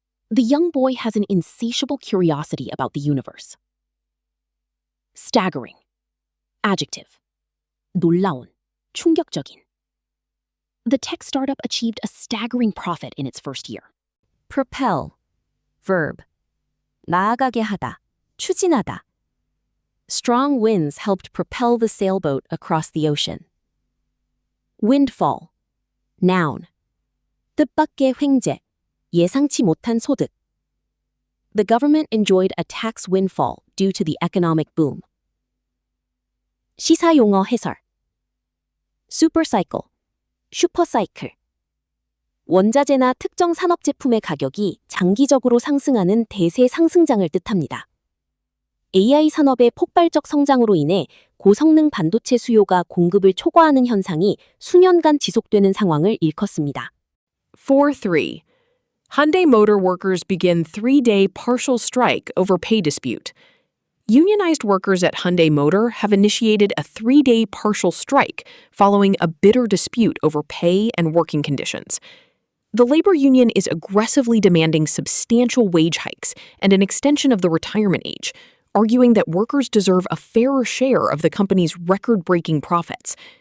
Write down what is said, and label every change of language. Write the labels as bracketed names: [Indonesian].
[English] The young boy has an insatiable curiosity about the universe. Staggering. Adjective. [Korean] 놀라운, 충격적인. [English] The tech startup achieved a staggering profit in its first year. Propel. Verb. [Korean] 나아가게 하다, 추진하다. [English] Strong winds helped propel the sailboat across the ocean. Windfall. Noun. [Korean] 뜻밖의 횡재, 예상치 못한 소득. [English] The government enjoyed a tax windfall due to the economic boom. [Korean] 시사용어 해설. [English] Supercycle, 슈퍼사이클. [Korean] 원자재나 특정 산업 제품의 가격이 장기적으로 상승하는 대세 상승장을 뜻합니다. AI 산업의 폭발적 성장으로 인해 고성능 반도체 수요가 공급을 초과하는 현상이 수년간 지속되는 상황을 일컫습니다. 4.3. [English] Hyundai Motor workers begin 3-day partial strike over pay dispute. Unionized workers at Hyundai Motor have initiated a 3-day partial strike following a bitter dispute over pay and working conditions. The labor union is aggressively demanding substantial wage hikes and an extension of the retirement age, arguing that workers deserve a fairer share of the company's record-breaking profits.